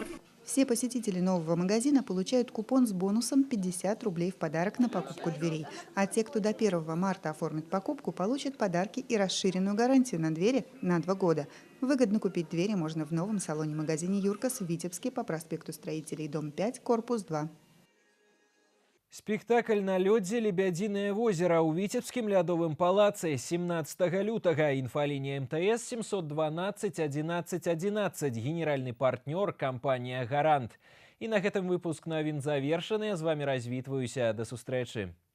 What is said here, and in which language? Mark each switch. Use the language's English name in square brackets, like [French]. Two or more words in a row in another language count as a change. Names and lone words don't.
[Russian] Все посетители нового магазина получают купон с бонусом 50 рублей в подарок на покупку дверей. А те, кто до 1 марта оформит покупку, получат подарки и расширенную гарантию на двери на 2 года. Выгодно купить двери можно в новом салоне-магазине «Юркас» в Витебске по проспекту Строителей, дом 5, корпус 2. [Belarusian] Спектакль на лёдзе «Лебядиное озеро» у Витебскім лядовым палацы 17 лютага. [Russian] Инфолиния МТС 712 11 11. Генеральный партнер компания «Гарант». И на этом выпуск [Belarusian] новин завершаны. С вами развітваюся. До сустрэчы.